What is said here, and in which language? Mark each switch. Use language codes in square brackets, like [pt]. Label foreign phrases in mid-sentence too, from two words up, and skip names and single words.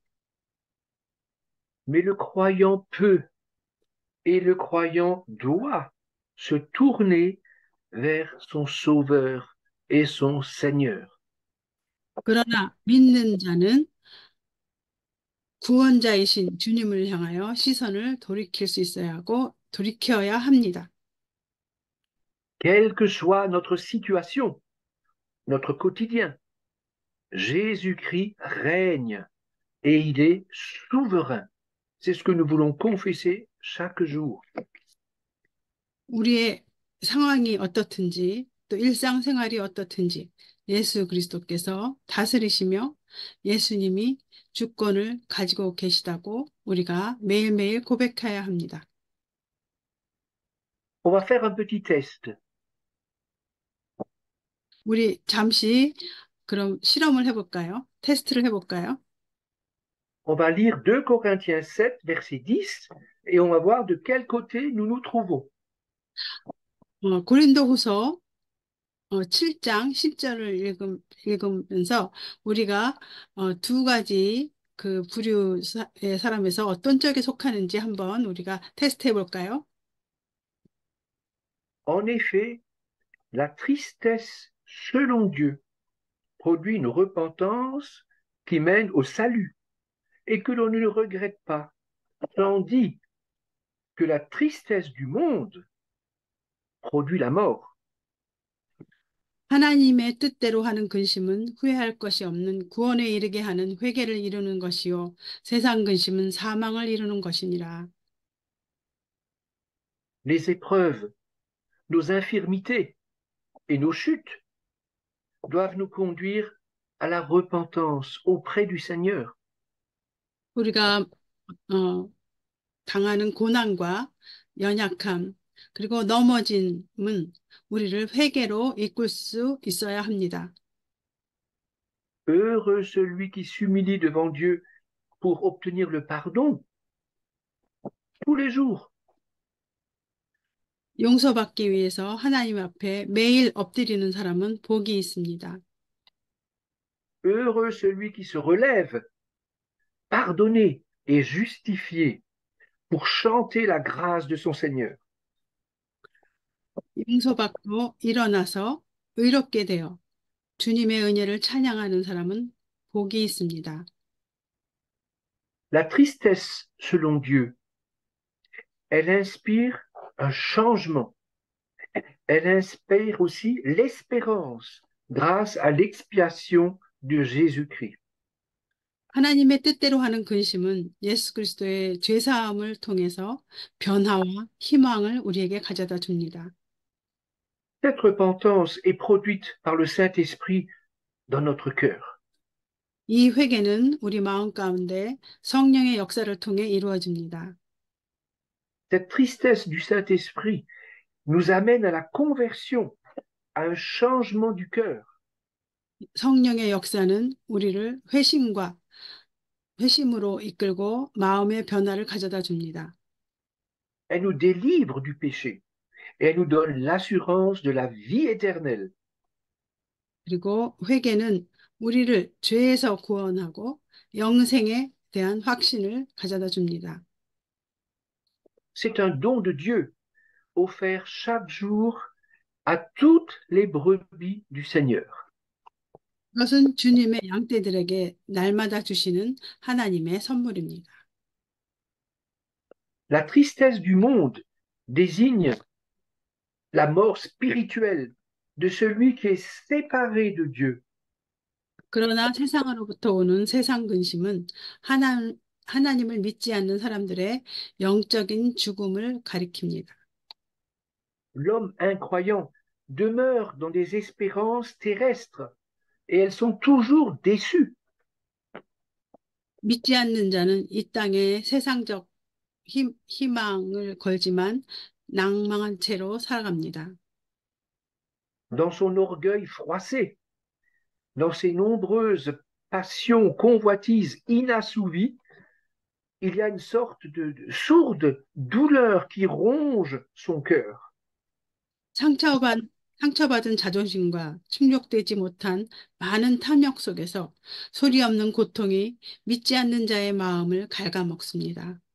[fr] Mais le croyant peut et le croyant doit se tourner vers son Sauveur et son Seigneur. [ko] 그러나 믿는 자는 구원자이신 주님을 향하여 시선을 돌이킬 수 있어야 하고 돌이켜야 합니다. [fr] Quelle que soit notre situation, notre quotidien, Jésus-Christ règne et il est souverain. C'est ce que nous voulons confesser chaque jour. [ko] 우리의 상황이 어떻든지 또 일상생활이 어떻든지 예수 그리스도께서 다스리시며 예수님이 주권을 가지고 계시다고 우리가 매일매일 고백해야 합니다. [fr] On va faire un petit test. [ko] 우리 잠시 그럼 실험을 해볼까요? 테스트를 해볼까요? [fr] On va lire 2 Corinthiens 7, verset 10, et on va voir de quel côté nous nous trouvons. [ko] 고린도후서 7장 10절을 읽으면서 우리가 두 가지 그 부류의 사람에서 어떤 쪽에 속하는지 한번 우리가 테스트 해볼까요? [fr] En effet, la tristesse selon Dieu produit une repentance qui mène au salut et que l'on ne le regrette pas, tandis que la tristesse du monde produit la mort. [ko] 하나님의 뜻대로 하는 근심은 후회할 것이 없는 구원에 이르게 하는 회개를 이루는 것이요 세상 근심은 사망을 이루는 것이니라. [fr] Les épreuves, nos infirmités et nos chutes doivent nous conduire à la repentance auprès du Seigneur. [ko] 우리가 어, 당하는 고난과 연약함 그리고 넘어짐은 우리를 회개로 이끌 수 있어야 합니다. [fr] Heureux celui qui s'humilie devant Dieu pour obtenir le pardon tous les jours. [ko] 용서받기 위해서 하나님 앞에 매일 엎드리는 사람은 복이 있습니다. [fr] Heureux celui qui se relève, pardonné et justifié pour chanter la grâce de son Seigneur. [ko] 용서받고 일어나서 의롭게 되어 주님의 은혜를 찬양하는 사람은 복이 있습니다. [fr] La tristesse, selon Dieu, elle inspire un changement. Elle inspire aussi l'espérance grâce à l'expiation de Jésus-Christ. [ko] 하나님의 뜻대로 하는 근심은 예수 그리스도의 죄사함을 통해서 변화와 희망을 우리에게 가져다 줍니다. [fr] Cette repentance est produite par le Saint-Esprit dans notre cœur. [ko] 이 회개는 우리 마음 가운데 성령의 역사를 통해 이루어집니다. [fr] Cette tristesse du Saint-Esprit nous amène à la conversion, à un changement du cœur. [ko] 성령의 역사는 우리를 회심으로 이끌고 마음의 변화를 가져다 줍니다. [fr] Elle nous délivre du péché et elle nous donne l'assurance de la vie éternelle. [ko] 그리고 회개는 우리를 죄에서 구원하고 영생에 대한 확신을 가져다 줍니다. [fr] C'est un don de Dieu offert chaque jour à toutes les brebis du Seigneur. [ko] 그것은 주님의 양떼들에게 날마다 주시는 하나님의 선물입니다. [fr] La tristesse du monde désigne la mort spirituelle de celui qui est séparé de Dieu. [ko] 그러나 세상으로부터 오는 세상 근심은 하나님을 믿지 않는 사람들의 영적인 죽음을 가리킵니다. [fr] L'homme incroyant demeure dans des espérances terrestres et elles sont toujours déçues. [ko] 믿지 않는 자는 이 땅에 세상적 희망을 걸지만 낭망한 채로 살아갑니다. [fr] Dans son orgueil froissé, dans ses nombreuses passions, convoitises inassouvies, il y a une sorte de sourde douleur qui ronge son cœur. [ko] 상처받은 자존심과 충족되지 못한 많은 탐욕 속에서 소리 없는 고통이 믿지 않는 자의 마음을 갉아먹습니다.